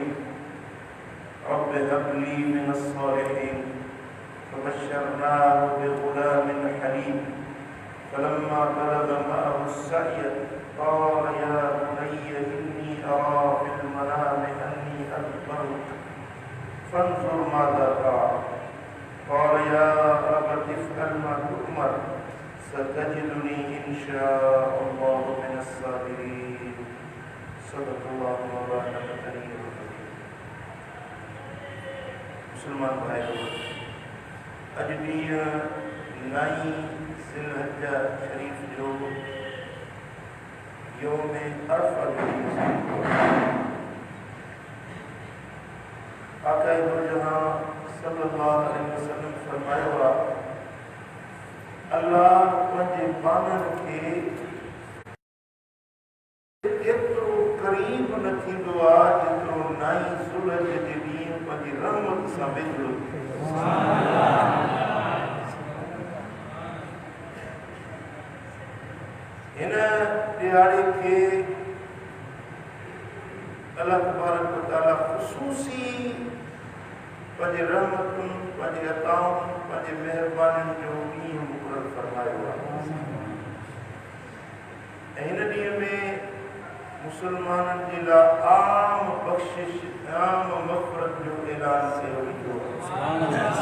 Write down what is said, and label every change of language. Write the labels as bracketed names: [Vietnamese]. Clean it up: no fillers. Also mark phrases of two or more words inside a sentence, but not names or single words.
[Arabic] رب هب لي من الصالحين فبشرناه بغلام حليم فلما بلغ معه السعي قال يا بني إني أرى في المنام أني أذبحك فانظر ماذا ترى قال يا أبت افعل ما تؤمر ستجدني إن شاء الله من الصابرين. صدق الله مولانا العلي العظيم. [Sindhi] मुसलमान भाइयों, अज दी नई ज़िलहज्जा शरीफ जो यौम अरफा आका जहां [Arabic] صلى الله عليه وسلم [Sindhi] फरमाया अल्लाह पंहिंजे बानन खे एतिरो करीब न थींदो आहे जेतिरो नई ज़िलहज जे ॾींहुं पंहिंजी रहमत सां वेझो हिन ॾियारे खे अल्लाह [Arabic] تبارك وتعالى [Sindhi] ख़ुसूसी पंहिंजे रहमतुनि पंहिंजे अताउनि पंहिंजे महिरबानियुनि जो ॾींहुं मुक़ररु फरमायो आहे ऐं हिन ॾींहं में मुसलमाननि जे लाइ आम बख़्शिश आम मग़फ़िरत जो ऐलान कयो वेंदो आहे।